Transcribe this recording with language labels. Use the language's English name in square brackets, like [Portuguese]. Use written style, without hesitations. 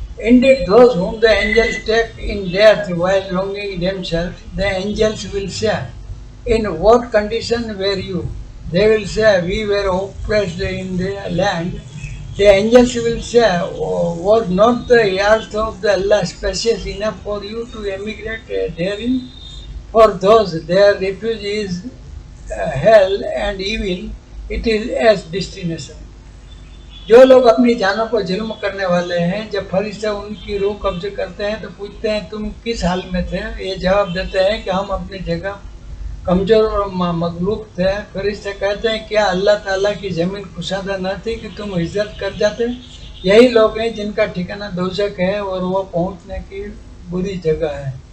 [English] Indeed, those whom the angels take in death while wronging themselves, the angels will say, in what condition were you? They will say, we were oppressed in the land. The angels will say, was not the earth of the Allah spacious enough for you to emigrate therein? For those, their refuge is hell and evil, it is as destination. [Hindi] जो लोग अपनी जानों पर जुल्म करने वाले हैं जब फरिश्ते उनकी रूह कब्जे करते हैं तो पूछते हैं तुम किस हाल में थे ये जवाब देते हैं कि हम अपनी जगह कमजोर और मगलूब थे फरिश्ते कहते हैं क्या अल्लाह ताला की ज़मीन कुशादा न थी कि तुम हिजरत कर जाते यही लोग हैं जिनका ठिकाना दोज़ख है और वो पहुंचने की बुरी जगह है